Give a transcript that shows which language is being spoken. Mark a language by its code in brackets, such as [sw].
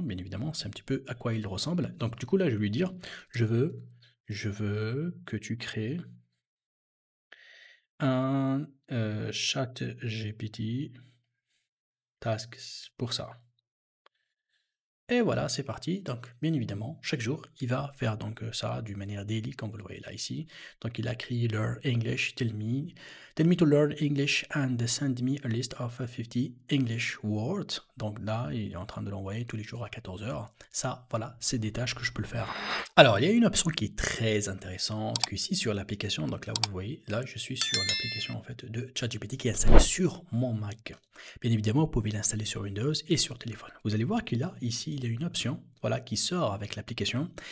[fr] Bien évidemment, c'est un petit peu à quoi il ressemble. Donc du coup, là, je vais lui dire, je veux que tu crées un chat GPT tasks pour ça. Et voilà, c'est parti. Donc, bien évidemment, chaque jour, il va faire donc ça d'une manière daily, comme vous le voyez là ici. Donc, il a créé [en] Learn English, tell me to learn English and send me a list of 50 English words. [fr] Donc là, il est en train de l'envoyer tous les jours à 14 heures. Ça, voilà, c'est des tâches que je peux le faire. Alors, il y a une option qui est très intéressante ici sur l'application. Donc là, vous voyez, là, je suis sur l'application en fait de ChatGPT qui est installée sur mon Mac. Bien évidemment, vous pouvez l'installer sur Windows et sur téléphone. Vous allez voir qu'il y a ici, il y a une option, voilà, qui sort avec l'application.